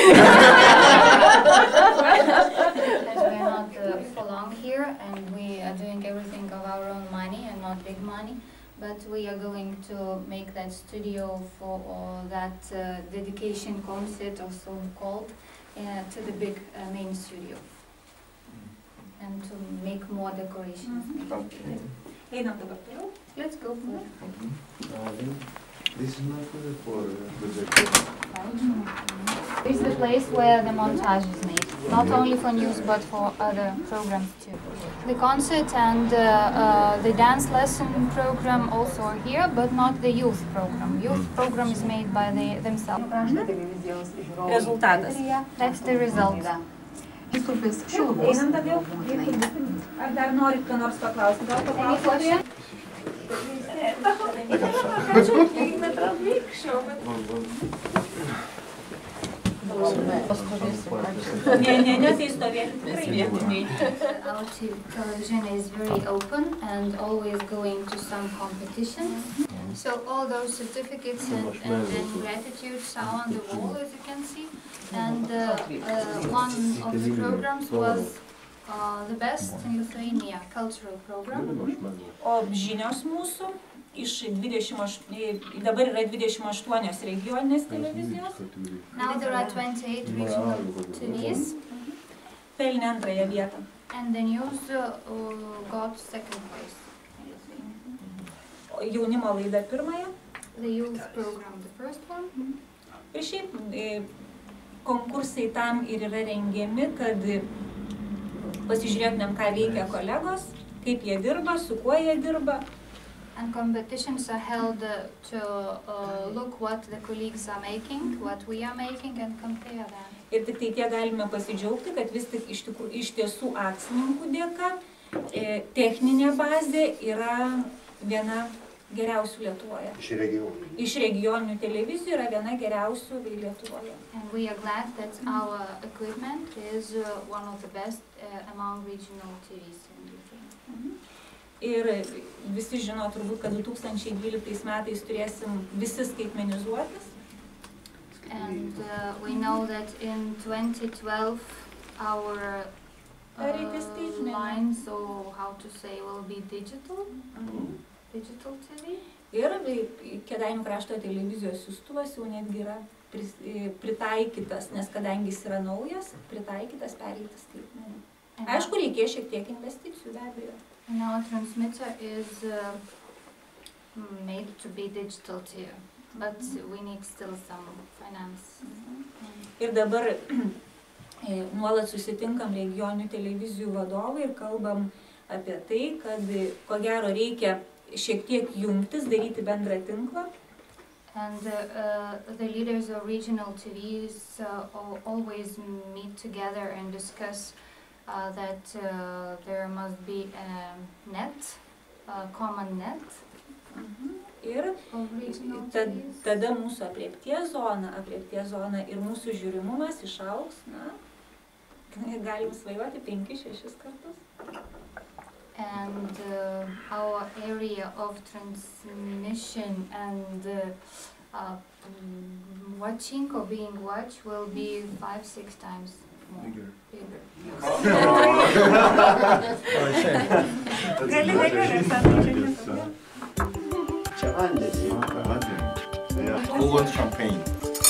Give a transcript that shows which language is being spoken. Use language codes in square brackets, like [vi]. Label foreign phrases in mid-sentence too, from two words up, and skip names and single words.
[en] As we are not for long here, and we are doing everything of our own money and not big money, but we are going to make that studio for that dedication concert, also called, to the big main studio, and to make more decorations. Okay. [lt] Einam dabar toliau. [en] Let's go for it. This is not for This is the place where the montage is made, not only for news but for other programs too. The concert and the dance lesson program also are here, but not the youth program. Youth program is made by themselves. [lt] Rezultatas. [en] That's the result. [lt] Einam daugiau. Ar dar norit ką nors paklausti? Gal paklausite? Ne, tai stovėti tikrai vietiniai. [en] Our television is very open and always going to some competitions. So all those certificates and gratitudes are on the wall, as you can see. And one of the programs was the best in Lithuania cultural program. [lt] O žinios mūsų iš dabar yra 28 regioninės televizijos. [en] Now there are 28 regional TVs. [lt] Pelnė antrąją vietą. [en] And the news got second place. [lt] Jaunimo laida pirmąją. [en] The youth program the first one. [lt] Ir šiaip konkursai tam ir yra rengiami, kad pasižiūrėtumėm, ką veikia kolegos, kaip jie dirba, su kuo jie dirba. [en] And competitions are held to look what the colleagues are making, what we are making, and compare that. [lt] Ir tik tai tie galime pasidžiaugti, kad vis tik iš tiesų akcininkų dėka techninė bazė yra viena geriausių Lietuvoje. Iš regionų. Iš regioninių televizijų yra viena geriausių Lietuvoje. [en] And we are glad that our equipment is one of the best among regional TVs in Lithuania. [lt] Ir visi žino turbūt, kad 2012 metais turėsim visi skaitmenizuotis. [en] And we know that in 2012 our lines, or how to say, will be digital, digital TV. [lt] Ir Kėdainių krašto televizijos siųstuvas jau netgi yra pritaikytas, nes kadangi jis yra naujas, pritaikytas pereiti skaitmenį. Aišku, reikės šiek tiek investicijų, be abejo. [en] And our transmitter is made to be digital too, but we need still some finance. [lt] Ir dabar nuolat susitinkam regioninių televizijų vadovai ir kalbam apie tai, kad ko gero reikia šiek tiek jungtis, daryti bendrą tinklą. [en] And the leaders of regional TVs always meet together and discuss that there must be a net, a common net. [lt] Ir tada mūsų apriepties zona ir mūsų žiūrimumas išaugs, galim svajoti 5-6 kartus. [en] And our area of transmission and watching or being watched will be 5-6 times more bigger. [lt] Čia vandenį. [en] Who wants champagne?